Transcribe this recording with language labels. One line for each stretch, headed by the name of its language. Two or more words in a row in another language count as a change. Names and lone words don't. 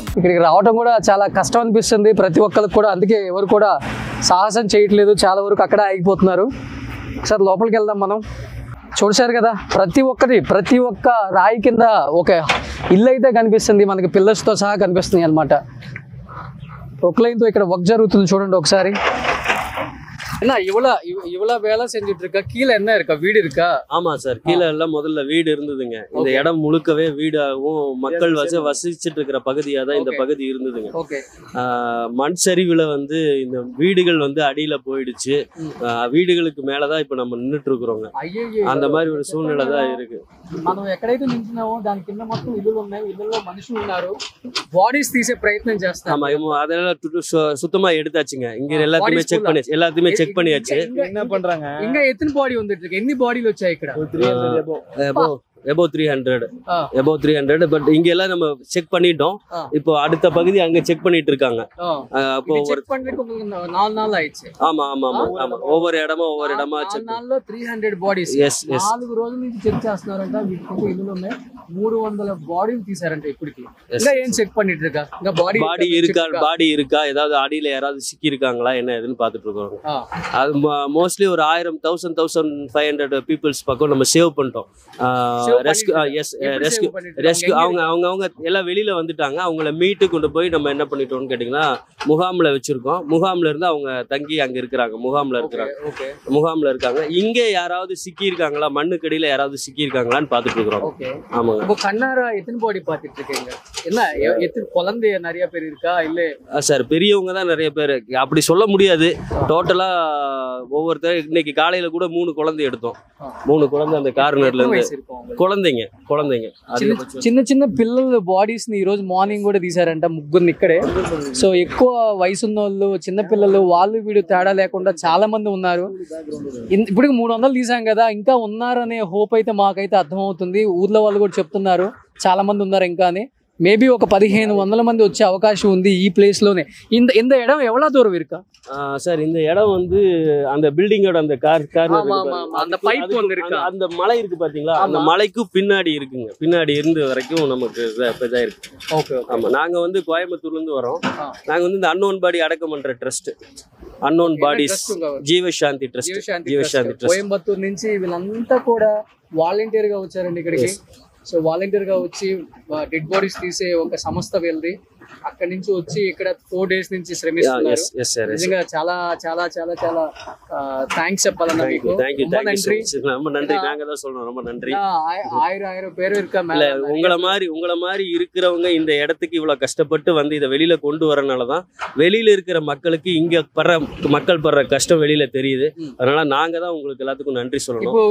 Telugu: ఇక్కడికి రావడం కూడా చాలా కష్టం అనిపిస్తుంది ప్రతి ఒక్కరికి కూడా. అందుకే ఎవరు కూడా సాహసం చేయట్లేదు, చాలా వరకు అక్కడ ఆగిపోతున్నారు. ఒకసారి లోపలికి వెళ్దాం మనం. చూశారు కదా, ప్రతి ఒక్క రాయి కింద ఒక ఇల్లు అయితే కనిపిస్తుంది మనకి, పిల్లర్స్తో సహా కనిపిస్తుంది అనమాట. ప్రొక్లైన్తో ఇక్కడ వర్క్ జరుగుతుంది చూడండి ఒకసారి.
Tamil: என்ன இவ்வளவு வேலை செஞ்சுட்டு இருக்கா? கீழே என்ன இருக்கா? வீடு இருக்கா? ஆமா சார், கீழே எல்லாம் முதல்ல வீடு இருந்ததுங்க. இந்த இடம் முழுக்கவே வீடாகவும் மக்கள் வசிச்சுட்டு இருக்கிற பகுதியா தான் இந்த பகுதி இருந்ததுங்க. மண் சரிவுல வந்து இந்த வீடுகள் வந்து அடியில போயிடுச்சு. வீடுகளுக்கு மேலதான் இப்ப நம்ம நின்றுட்டு இருக்கிறோங்க. அந்த மாதிரி ஒரு சூழ்நிலை தான் இருக்கு.
Telugu: మనం ఎక్కడైతే నించున్నామో దాని కింద మొత్తం ఇల్లులు ఉన్నాయి, ఇళ్ళల్లో మనుషులు ఉన్నారు. బాడీస్ తీసే ప్రయత్నం చేస్తాం.
Tamil: ஆமா, அதெல்லாம் சுத்தமா எடுத்தாச்சுங்க. இங்க எல்லாத்தையுமே செக் பண்ணியாச்சு. என்ன பண்றாங்க? இங்க எத்தனை பாடி வந்துட்டு இருக்கு?
Telugu: எన్ని బాడీలు వచ్చాయి ఇక్కడ?
Tamil: above 300 பட் இங்க எல்லாம் நம்ம செக் பண்ணிட்டோம். இப்போ அடுத்த பகுதி அங்க செக் பண்ணிட்டு இருக்காங்க. அப்போ செக் பண்றதுக்கு உங்களுக்கு 4 நாள் ஆயிடுச்சு. ஆமா, ஒவ்வொரு இடமா செக் 4 நாள்లో
Telugu: 300 బాడీస్. 4 రోజుల నుంచి చెక్ చేస్తున్నారంట. వీటికి ఇల్లులోనే 300 బాడీలు తీశారంట ఇప్పటికి. ఇంకా ఏం చెక్
Tamil: பண்ணிட்டு இருக்கா?
Telugu: ఇంకా
Tamil: బాడీ இருக்கா, ஏதாவது அடியில யாராவது சிக்கி இருக்காங்களா என்ன ஏதுன்னு பாத்துட்டு இருக்கோம். அது மோஸ்ட்லி ஒரு 1500 பீப்புள்ஸ் பக்கம் நம்ம சேவ் பண்ணிட்டோம். ரெஸ்கியூ அவங்க எல்லாம் வெளியில வந்துட்டாங்க. அவங்கள மீட்டு கொண்டு போய் நம்ம என்ன பண்ணிட்டோம்னு கேட்டீங்கன்னா முகாம்ல வச்சிருக்கோம். முகாம்ல இருந்து அவங்க தங்கி அங்க இருக்கிறாங்க. முகாம்ல இருக்காங்க. இங்க யாராவது சிக்கி இருக்காங்களா, மண்ணுக்கடியில யாராவது சிக்கி இருக்காங்களான்னு பாத்துட்டு இருக்கிறோம். ஆமாங்க. இப்போ கண்ணாரா எத்தனை பாடி பாத்துட்டு இருக்கீங்க? என்ன எத்தனை குழந்தை நிறைய பேர் இருக்கா? இல்ல சார், பெரியவங்க தான் நிறைய பேர். அப்படி சொல்ல முடியாது. டோட்டலா ஒவ்வொருத்தர் இன்னைக்கு காலையில கூட 3 குழந்தை எடுத்தோம். 3 குழந்தை அந்த கார்னர்ல இருந்து కులందెంగ
Telugu: చిన్న చిన్న పిల్లల బాడీస్ ని ఈ రోజు మార్నింగ్ కూడా తీసారంట, ముగ్గురిని ఇక్కడే. సో ఎక్కువ వయసు ఉన్న వాళ్ళు, చిన్న పిల్లలు, వాళ్ళు వీడు తేడా లేకుండా చాలా మంది ఉన్నారు. ఇప్పుడు 300 తీసాం కదా, ఇంకా ఉన్నారనే హోప్ అయితే మాకైతే అర్థమవుతుంది. ఊర్లో వాళ్ళు కూడా చెప్తున్నారు చాలా మంది ఉన్నారు ఇంకా అని. மேபி ఒక 1500 మంది వచ్చే అవకాశం ఉంది ఈ ప్లేస్ లోనే.
Tamil: இந்த இடம் எவ்வளவு தூரம் இருக்கா சார்? இந்த இடம் வந்து அந்த பில்டிங்கோட அந்த அந்த பைப் வந்து இருக்கா, அந்த மலை இருக்கு பாத்தீங்களா, அந்த மலைக்கு பின்னாடி இருக்குங்க. பின்னாடி இருந்து வரைக்கும் நமக்கு இதா இருக்கு. ஆமா, நாங்க வந்து கோயம்புத்தூர்ல இருந்து வரோம். நாங்க வந்து இந்த
English: unknown body
Tamil: அடக்கம் பண்ற ட்ரஸ்ட்,
English: unknown bodies
Telugu: జీవశాంతి ట్రస్ట్ కోయంబత్తూరు నుంచి వీళ్ళంతా కూడా వాలంటీర్ గా వచ్చారండి ఇక్కడికి. సో వాలంటీర్ గా వచ్చి
English: dead bodies
Telugu: తీసే ఒక సంస్థ వెళ్ళి అక్కడి నుంచి వచ్చి ఇక్కడ 4 days నుంచి శ్రమిస్తున్నారు. నిజంగా చాలా చాలా చాలా చాలా థ్యాంక్స్ చెప్పాలన్నా మీకు.
Tamil: ரொம்ப நன்றி. நாங்க தான் சொல்றோம், ரொம்ப நன்றி. ஆயிரம் பேர் இருக்காங்க. உங்கள மாதிரி இருக்கிறவங்க இந்த இடத்துக்கு இவ்வளவு கஷ்டப்பட்டு வந்து இதை வெளியில கொண்டு வரனாலதான் வெளியில இருக்கிற மக்களுக்கு இங்க மக்கள் படுற கஷ்டம் வெளியில தெரியுது. அதனால நாங்க தான் உங்களுக்கு எல்லாத்துக்கும் நன்றி சொல்லணும்.